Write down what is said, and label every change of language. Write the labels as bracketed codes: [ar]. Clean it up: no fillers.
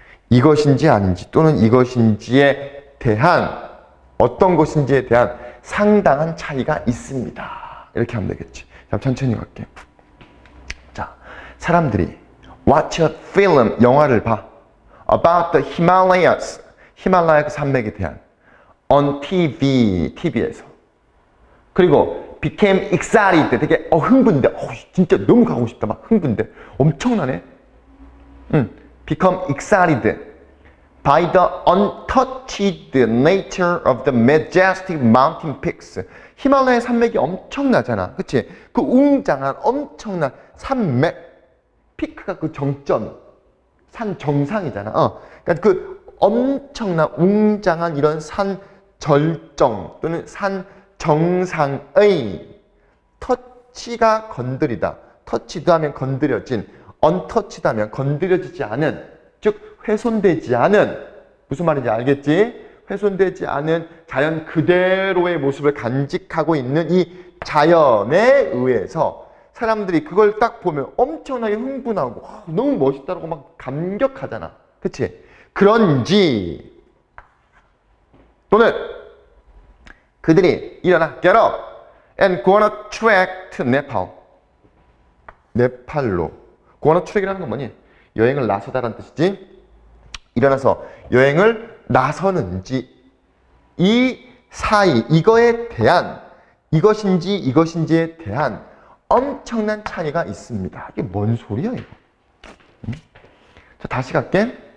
[ko] 이것인지 아닌지 또는 이것인지에 대한 어떤 것인지에 대한 상당한 차이가 있습니다. 이렇게 하면 되겠지. 자, 천천히 갈게. 자, 사람들이 [en] watch a film, [ko] 영화를 봐. [en] about the Himalayas, [ko] 히말라야 그 산맥에 대한 [en] on TV, [ko] TV에서. 그리고 [en] became excited, [ko] 되게 흥분돼. 진짜 너무 가고 싶다. 막 흥분돼. 엄청나네. [en] become excited by the untouched nature of the majestic mountain peaks. [ko] 히말라야 산맥이 엄청나잖아. 그치? 그 웅장한 엄청난 산맥. 피크가 그 정점. 산 정상이잖아. 그러니까 그 엄청난 웅장한 이런 산 절정 또는 산 정상의 터치가 건드리다. 터치드 하면 건드려진, 언터치드 하면 건드려지지 않은, 즉 훼손되지 않은, 무슨 말인지 알겠지? 훼손되지 않은 자연 그대로의 모습을 간직하고 있는 이 자연에 의해서 사람들이 그걸 딱 보면 엄청나게 흥분하고 너무 멋있다고 막 감격하잖아. 그치? 그런지 또는 그들이 일어나 [en] get up and go on a trek to Nepal. [ko] 네팔로. [en] go on a trek이라는 [ko] 건 뭐니? 여행을 나서다라는 뜻이지. 일어나서 여행을 나서는지 이 사이, 이거에 대한, 이것인지에 대한 엄청난 차이가 있습니다. 이게 뭔 소리야 이거? 자, 다시 갈게.